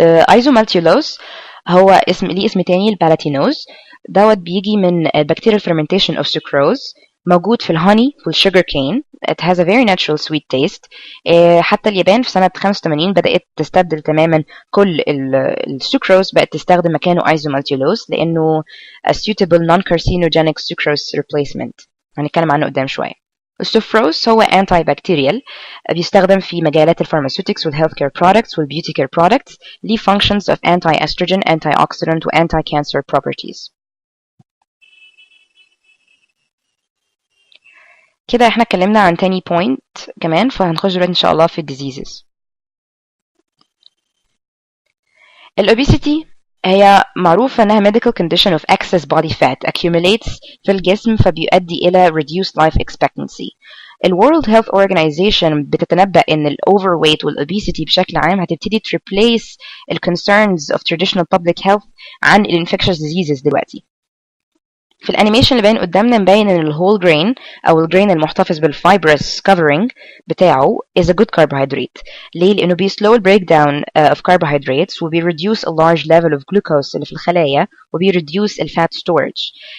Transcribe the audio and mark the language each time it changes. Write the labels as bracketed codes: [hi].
[ar] ايزومالتيولوز هو ليه اسم تاني البالاتينوز، دوت بيجي من [en] bacterial fermentation of sucrose، [ar] موجود في الهوني والشوجر كين. [en] it has a very natural sweet taste. [ar] حتى اليابان في سنة 85 بدأت تستبدل تماما كل السكروز، بقت تستخدم مكانه ايزومالتيولوز لأنه [en] a suitable non-carcinogenic sucrose replacement، [ar] هنتكلم عنه قدام شوية. السوفروز هو anti bacterial، بيستخدم في مجالات الفارماسيوتكس والهيلث كير برودكتس والبيوتي كير برودكتس، ليه [en] functions of anti-estrogen, antioxidant [ar] و [en] anti-cancer properties. [ar] كده احنا اتكلمنا عن تاني point كمان، فهنخش دلوقتي ان شاء الله في الديزيزز. الأوبيسيتي هي معروفة انها [en] medical condition of excess body fat accumulates [ar] في الجسم فبيؤدي الى [en] reduced life expectancy. World Health Organization [ar] بتتنبأ ان [en] overweight والobesity [ar] بشكل عام هتبتدي [en] replace concerns of traditional public health عن infectious diseases [ar] دلوقتي. في الانيميشن اللي باين قدامنا مبين ان الهول جرين او الجرين المحتفظ بالفايبرس كفرنج بتاعه [en] is a good carbohydrate. [ar] ليه؟ لانه بيسلو البريك داون of carbohydrates وبيريديوس a large level of glucose اللي في الخلايا وبيريديوس الفات storage.